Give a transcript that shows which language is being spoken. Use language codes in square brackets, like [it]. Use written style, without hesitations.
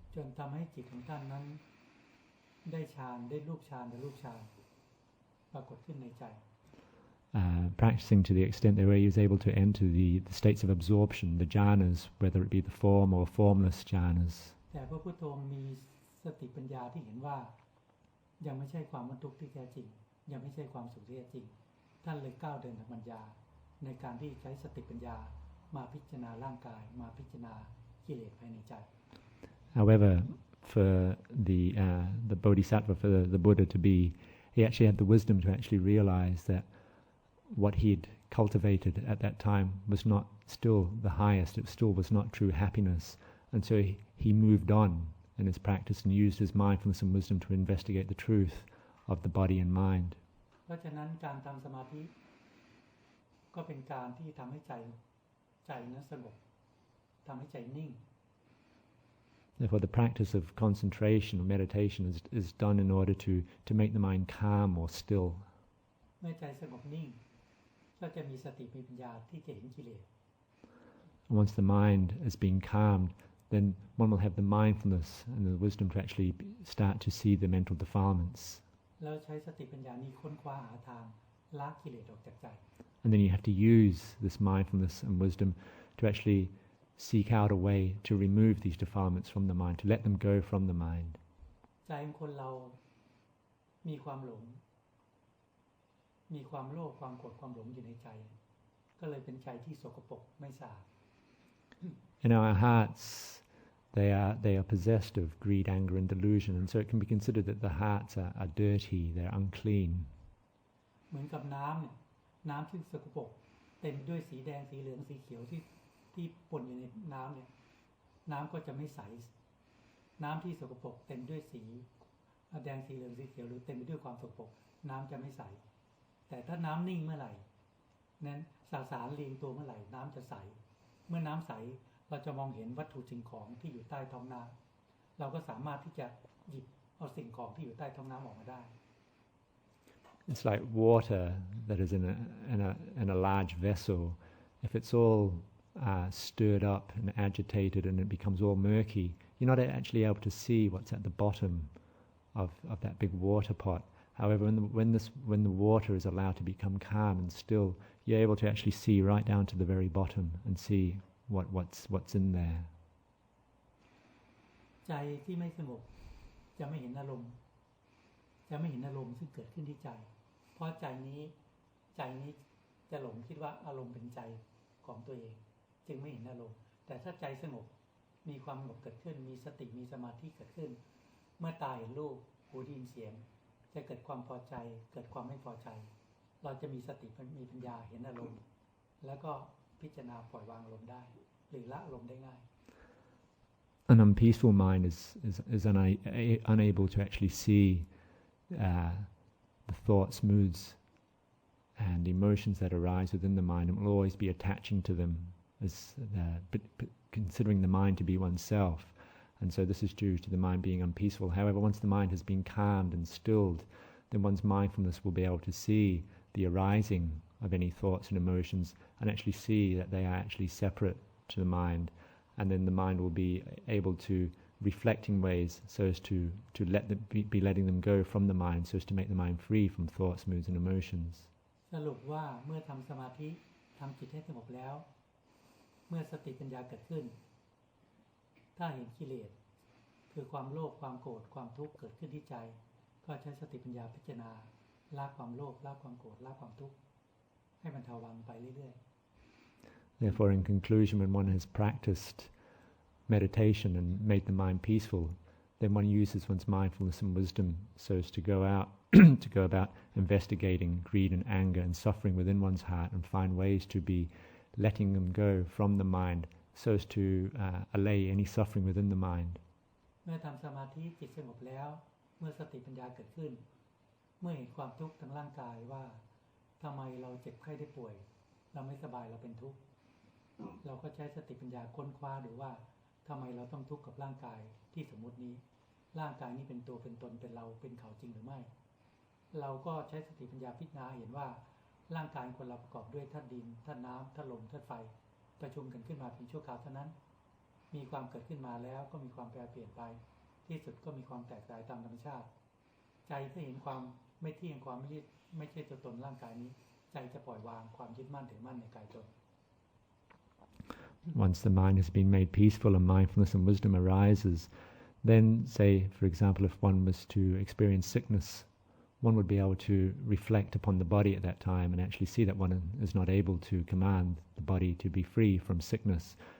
[th] จนทำให้จิตของท่านนั้นได้ฌานได้รูปฌานและรูปฌานปรากฏขึ้นในใจ [en] Practicing to the extent that he was able to enter the states of absorption, the jhanas, whether it be the form or formless jhanas. [th] แต่พระพุทโธมีสติปัญญาที่เห็นว่ายังไม่ใช่ความบรรทุกข์ที่แท้จริงยังไม่ใช่ความสุขที่แท้จริงท่านเลยก้าวเดินทางปัญญาในการที่ใช้สติปัญญามาพิจารณาร่างกายมาพิจารณากิเลสภายในใจ [en] However, for the Bodhisattva, for the Buddha to be, he actually had the wisdom to actually realize that what he'd cultivated at that time was not still the highest, it still was not true happiness. And so he moved on in his practice and used his mindfulness and wisdom to investigate the truth of the body and mind. [th] เพราะฉะนั้นการทำสมาธิก็เป็นการที่ทำให้ใจนั้นสงบทำให้ใจนิ่ง [en] Therefore, the practice of concentration or meditation is done in order to make the mind calm or still. [th] เมื่อใจสงบนิ่งก็จะมีสติมีปัญญาที่จะเห็นกิเลส [en] Once the mind has been calmed, then one will have the mindfulness and the wisdom to actually start to see the mental defilements. [th] แล้วใช้สติปัญญานี้ค้นคว้าหาทางละกิเลสออกจากใจ [en] And then you have to use this mindfulness and wisdom to actually seek out a way to remove these defilements from the mind, to let them go from the mind. [th] ใจของคนเรามีความหลง มีความโลภความโกรธความหลงอยู่ในใจก็เลยเป็นใจที่สกปรกไม่สะอาด [en] In our hearts, they are possessed of greed, anger, and delusion, and so it can be considered that the hearts are dirty, they're unclean. [th] เหมือนกับน้ำเนี่ยน้ำที่สกปรกเต็มด้วยสีแดงสีเหลืองสีเขียวที่ปนอยู่ในน้ำเนี่ยน้ำก็จะไม่ใสน้ำที่สกปรกเต็มด้วยสีแดงสีเหลืองสีเขียวหรือเต็มไปด้วยความสกปรกน้ำจะไม่ใสแต่ถ้าน้ำนิ่งเมื่อไหร่นั้นสสารเรียงตัวเมื่อไหร่น้ำจะใสเมื่อน้ำใสเราจะมองเห็นวัตถุสิ่งของที่อยู่ใต้ท้องน้ำเราก็สามารถที่จะหยิบเอาสิ่งของที่อยู่ใต้ท้องน้ำออกมาได้ [en] It's like water that is in a large vessel. If it's all stirred up and agitated and it becomes all murky, you're not actually able to see what's at the bottom of that big water pot. However, when the water is allowed to become calm and still, you're able to actually see right down to the very bottom and see what's in there. [th] ใจที่ไม่สงบจะไม่เห็นอารมณ์ซึ่งเกิดขึ้นที่ใจเพราะใจนี้จะหลงคิดว่าอารมณ์เป็นใจของตัวเองจึงไม่เห็นอารมณ์แต่ถ้าใจสงบมีความสงบเกิดขึ้นมีสติมีสมาธิเกิดขึ้นเมื่อตาเห็นรูปหูได้ยินเสียงจะเกิดความพอใจเกิดความไม่พอใจเราจะมีสติมีปัญญาเห็นอารมณ์แล้วก็พิจารณาปล่อยวางอารมณ์ได้หรือละอารมณ์ได้ง่าย [en] An unpeaceful mind is unable to actually see the thoughts, moods, and emotions that arise within the mind, and will always be attaching to them as considering the mind to be oneself. And so this is due to the mind being unpeaceful. However, once the mind has been calmed and stilled, then one's mindfulness will be able to see the arising of any thoughts and emotions and actually see that they are actually separate to the mind. And then the mind will be able to reflect in ways so as to let them be letting them go from the mind, so as to make the mind free from thoughts, moods, and emotions. [th] สรุปว่าเมื่อทำสมาธิทำจิตให้สงบแล้วเมื่อสติปัญญาเกิดขึ้นถ้าเห็นกิเลสคือความโลภความโกรธความทุกข์เกิดขึ้นที่ใจก็ใช้สติปัญญาพิจารณาละความโลภละความโกรธละความทุกข์ให้บรรเทาวังไปเรื่อยๆ [en] Therefore, in conclusion, when one has practiced meditation and made the mind peaceful, then one uses one's mindfulness and wisdom so as to go about investigating greed and anger and suffering within one's heart and find ways to be letting them go from the mind so as to allay any suffering within the mind. [th] เมื่อทำสมาธิจิตสงบแล้วเมื่อสติปัญญาเกิดขึ้นเมื่อเห็นความทุกข์ทางร่างกายว่าทำไมเราเจ็บไข้ได้ป่วยเราไม่สบายเราเป็นทุกข์เราก็ใช้สติปัญญาค้นคว้าดูว่าทำไมเราต้องทุกข์กับร่างกายที่สมมุตินี้ร่างกายนี้เป็นตัวเป็นตนเป็นเราเป็นเขาจริงหรือไม่ เราก็ใช้สติปัญญาพิจารณาเห็นว่าร่างกายคนเราประกอบด้วยธาตุดินธาตุน้ำธาตุลมธาตุไฟประชุมกันขึ้นมาเป็นชั่วคราวเท่านั้นมีความเกิดขึ้นมาแล้วก็มีความแปรเปลี่ยนไปที่สุดก็มีความแตกสลายตามธรรมชาติใจถ้าเห็นความไม่เที่ยงความไม่ใช่ตัวตนร่างกายนี้ใจจะปล่อยวางความยึดมั่นถือมั่นในกายตน [en] Once the mind has been made peaceful and mindfulness and wisdom arises, then say, for example, if one was to experience sickness, one would be able to reflect upon the body at that time and actually see that one is not able to command the body to be free from sickness.